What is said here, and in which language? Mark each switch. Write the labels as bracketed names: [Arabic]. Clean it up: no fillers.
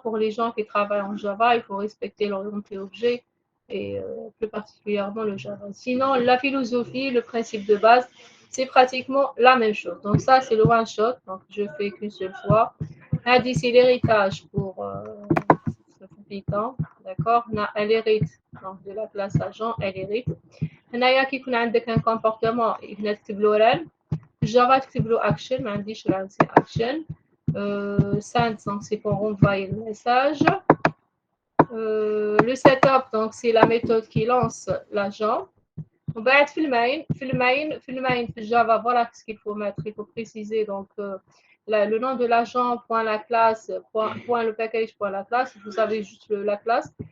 [French] Pour les gens qui travaillent en Java, il faut respecter l'orienté objet et plus particulièrement le Java. Sinon, la philosophie, le principe de base, c'est pratiquement la même chose. Donc ça, c'est le one shot. Donc je fais qu'une seule fois. Adi, c'est l'héritage pour Python. D'accord? Elle hérite donc de la classe agent, elle hérite. [Arabic] هنايا كي يكون عندك [French] un comportement [Arabic] هنا تكتب له rel. [French] Java [Arabic] تكتب له [French] action, [Arabic] ما عنديش [French] rel c'est action. Send donc c'est pour envoyer le message. Le setup donc c'est la méthode qui lance l'agent. [Arabic] وبعد في المين في [French] Java voilà ce qu'il faut mettre, il faut préciser donc le nom de l'agent, point la classe, point le package, point la classe, vous avez juste la classe.